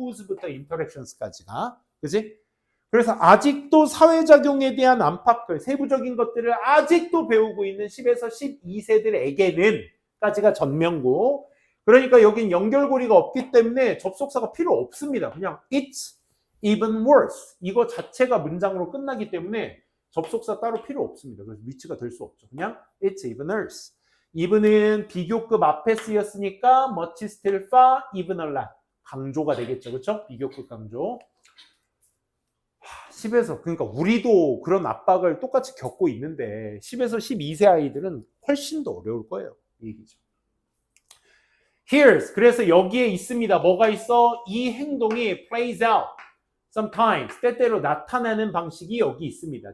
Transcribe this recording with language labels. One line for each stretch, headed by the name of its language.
Korean: who's부터 interactions까지가. 그지? 그래서 아직도 사회작용에 대한 안팎을 세부적인 것들을 아직도 배우고 있는 10에서 12세들에게는 까지가 전명구. 그러니까 여긴 연결고리가 없기 때문에 접속사가 필요 없습니다.
English: 그냥 it's even worse.
Korean: 이거 자체가 문장으로 끝나기 때문에 접속사 따로 필요 없습니다. 그래서 which가 될 수 없죠. 그냥
English: it's even worse.
Korean: even은 비교급 앞에 쓰였으니까
English: much still far, even a lot.
Korean: 강조가 되겠죠. 그렇죠? 비교급 강조. 10에서 그러니까 우리도 그런 압박을 똑같이 겪고 있는데 10에서 12세 아이들은 훨씬 더 어려울 거예요. 이 얘기죠. Here's 그래서 여기에 있습니다. 뭐가 있어? 이 행동이
English: plays out sometimes
Korean: 때때로 나타나는 방식이 여기 있습니다.